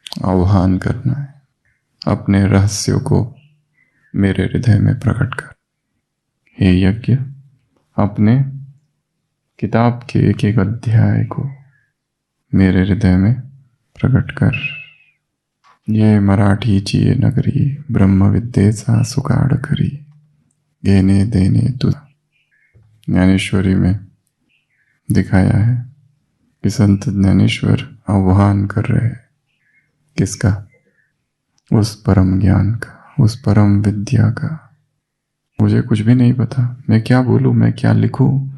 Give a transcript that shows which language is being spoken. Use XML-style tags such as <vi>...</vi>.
<hi>आह्वान करना है, अपने रहस्यों को मेरे हृदय में प्रकट कर। हे यज्ञ, अपने किताब के एक एक अध्याय को मेरे हृदय में प्रकट कर।</hi> <mr>ये मराठीची ये नगरी, ब्रह्म विद्येचा सुकाळ करी, घेणे देणे तुझा।</mr> <hi>ज्ञानेश्वरी में दिखाया है कि संत ज्ञानेश्वर आह्वान कर रहे हैं किसका? उस परम ज्ञान का, उस परम विद्या का। मुझे कुछ भी नहीं पता, मैं क्या बोलूं, मैं क्या लिखूं।</hi>